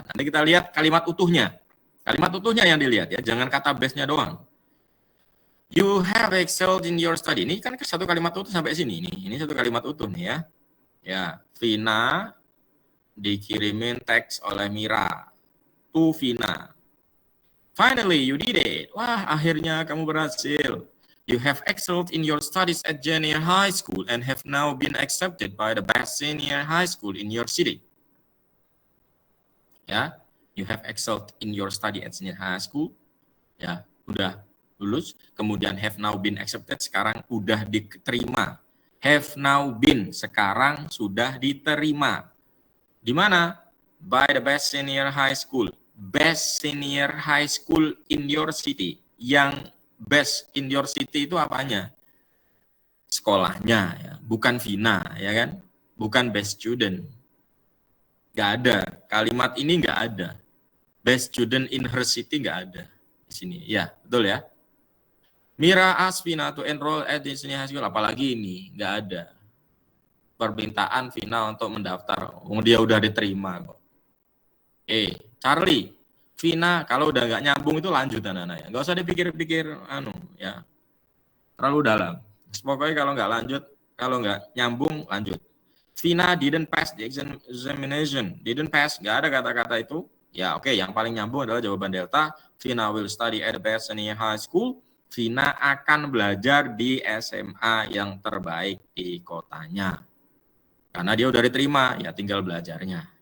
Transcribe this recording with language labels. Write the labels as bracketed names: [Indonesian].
[Indonesian] Nanti kita lihat kalimat utuhnya. Kalimat utuhnya yang dilihat ya, jangan kata bestnya doang. [English] You have excelled in your study. [Indonesian] Ini kan satu kalimat utuh sampai sini nih. Ini satu kalimat utuh nih ya. Ya, Vina dikirimin teks oleh Mira. To Vina. [English] Finally, you did it. [Indonesian] Wah, akhirnya kamu berhasil. [English] You have excelled in your studies at junior high school and have now been accepted by the best senior high school in your city. Ya, you have excelled in your study at senior high school. [Indonesian] Ya, udah lulus. Kemudian [English] have now been accepted, [Indonesian] sekarang udah diterima. [English] Have now been, [Indonesian] sekarang sudah diterima. Di mana? [English] By the best senior high school. Best senior high school in your city. [Indonesian] Yang [English] best in your city [Indonesian] itu apanya? Sekolahnya, ya. Bukan Vina, ya kan? Bukan best student. Nggak ada. Kalimat ini nggak ada. [English] Best student in her city [Indonesian] nggak ada di sini. Ya, betul ya? [English] Mira asked Vina to enroll at Disney High School. [Indonesian] Apalagi ini, nggak ada permintaan Vina untuk mendaftar. Dia udah diterima kok. Charlie, Vina kalau udah nggak nyambung itu lanjut anak-anak ya. Nggak usah dipikir-pikir, ya. Terlalu dalam. Pokoknya kalau nggak lanjut, kalau nggak nyambung, lanjut. [English] Vina didn't pass the examination. Didn't pass, [Indonesian] nggak ada kata-kata itu. Ya oke, yang paling nyambung adalah jawaban delta. [English] Vina will study at the Bethany High School. [Indonesian] Vina akan belajar di SMA yang terbaik di kotanya. Karena dia udah diterima, ya tinggal belajarnya.